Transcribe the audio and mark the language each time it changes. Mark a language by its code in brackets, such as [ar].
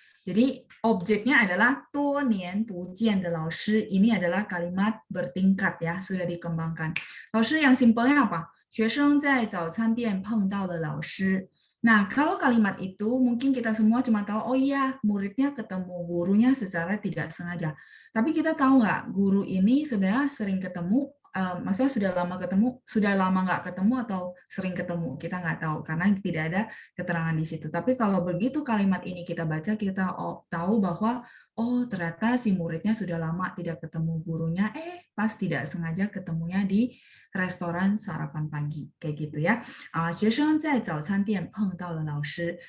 [id] Jadi objeknya adalah [zh] 多年不见的老师. [id] Ini adalah kalimat bertingkat ya, sudah dikembangkan. 老师 yang simpelnya apa? [zh] 学生在早餐店碰到了老师. [id] Nah, kalau kalimat itu mungkin kita semua cuma tahu, oh iya, muridnya ketemu gurunya secara tidak sengaja. Tapi kita tahu nggak, guru ini sebenarnya sering ketemu maksudnya sudah lama nggak ketemu atau sering ketemu, kita nggak tahu karena tidak ada keterangan di situ. Tapi kalau begitu kalimat ini kita baca, kita tahu bahwa oh ternyata si muridnya sudah lama tidak ketemu gurunya, pas tidak sengaja ketemunya di restoran sarapan pagi, kayak gitu ya. [zh] 学生在早餐店碰到了老师.